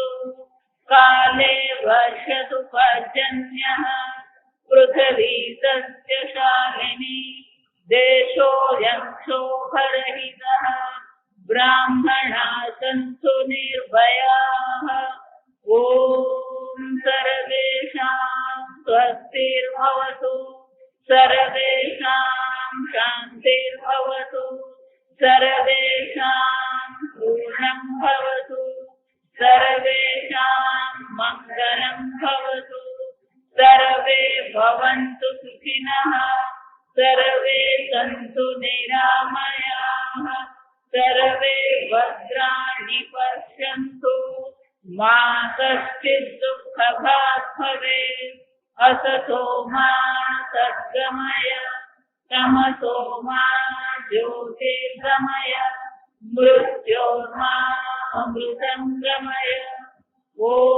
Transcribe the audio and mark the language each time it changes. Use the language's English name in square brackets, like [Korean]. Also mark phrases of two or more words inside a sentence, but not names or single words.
[Sanskrit] કાલે વર્ષતુ પર્જન્યઃ પૃથ્વી સસ્યશાલિની દેશોऽયં શોભરહિતઃ બ્રાહ્મણાः સन्तુ નિર્ભયાः ઓમ સર્વેષાં સ્વસ્તિર્ભવતુ સર્વેષાં શાન્તિર્ભવતુ સર્વેષાં પૂર્ણં ભવતુ સર્વેષાં મંગલં ભવતુ સર્વે ભવन्तુ સુખિનઃ सर्वे सन्तु निरामयाः सर्वे भद्राणि पश्यन्तु मा कश्चित् दुःखभाग् भवेत् असतो मा सद्गमय तमसो मा ज्योतिर्गमय मृत्योर्मा अमृतं गमय ॐ